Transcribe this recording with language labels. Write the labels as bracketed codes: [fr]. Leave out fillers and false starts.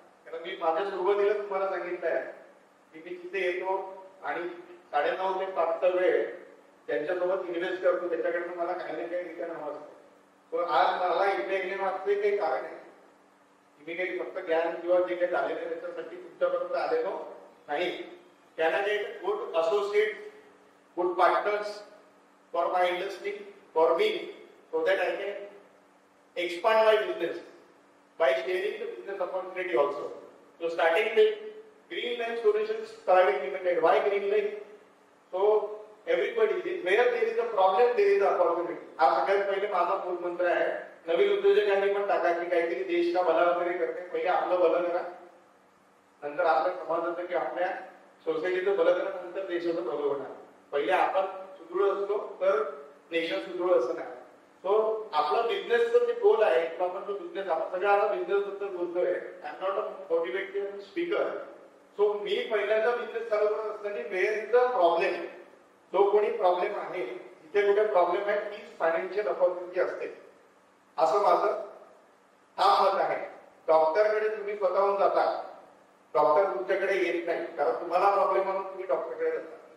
[mr] कारण मी माझ्या सुरुवातीला तुम्हाला सांगितलं आहे की मी तिथे येतो आणि 9:30 ते 5चा वेळ ज्यांच्यासोबत इन्व्हेस्ट करतो त्याच्याकडे मला काही ना काही रिटर्न हवं असतं. पण आज मला इथे येण्यामागचे काही कारण आहे. मी काही फक्त ज्ञान किंवा जे काही झालेलं त्याच्यासाठी तुमच्यापर्यंत आलेलो नाही. [en] Candidate good associate, good partners for my industry, for me, so that I can expand my business by sharing the business opportunity also. So starting with Greenline Solutions Private Limited. Why Greenline? So everybody, where there is a problem, there is an opportunity. [mr] हा सगळ्यात पहिले माझा मूळ मंत्र आहे. नवीन उद्योजकांनी पण टाका की काहीतरी देशला भला वगैरे करते, पहिले आपलं भलं करा, नंतर आपल्या समाजाचं की आपल्या सोसायटीचं भलं करा, नंतर देशाचं भलं होणार. पहिले आपण सुदृढ असलो तर देश सुदृढ असं नाही. सो आपला बिझनेसचं जे गोल आहे किंवा आपण जो बिझनेस, आपण सगळं आता बिझनेस बद्दल बोलतोय. [en] I am not a motivated speaker. [mr] So मी पहिल्यांदा बिझनेस चालू करत असताना [en] where is the problem, [mr] जो कोणी प्रॉब्लेम आहे जिथे कुठे प्रॉब्लेम आहे तीच फायनान्शियल ऑपॉर्च्युनिटी असते असं माझं हा मत आहे. डॉक्टरकडे तुम्ही स्वतःहून जाता, डॉक्टर तुमच्याकडे येत नाही कारण तुम्हाला प्रॉब्लेम म्हणून तुम्ही डॉक्टरकडे जाता.